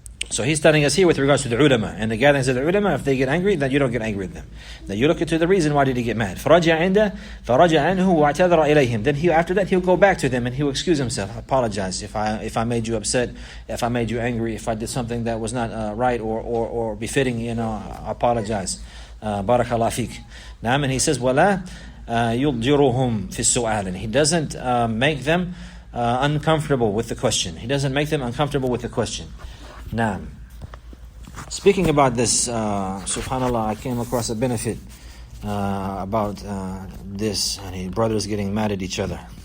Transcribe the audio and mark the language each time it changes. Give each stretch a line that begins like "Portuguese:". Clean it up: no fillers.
English: So he's telling us here with regards to the ulama and the gatherings of the ulama. If they get angry, then you don't get angry with them. Then you look into the reason why did he get mad.
Arabic: فَرَجَعَ عِنْدَ فَرَجَعَ عَنْهُ وَاعْتَذَرَ إِلَيْهِمْ.
English: Then after that he'll go back to them and he'll excuse himself. I apologize if I made you upset, if I made you angry, if I did something that was not right or befitting. I apologize. Barakallah fiqh. And he says,
Arabic: وَلَا يُضْجِرُهُمْ فِي السُّؤَالِ.
English: And he doesn't make them uncomfortable with the question. He doesn't make them uncomfortable with the question. Now, speaking about this, subhanAllah, I came across a benefit about this, and brothers getting mad at each other.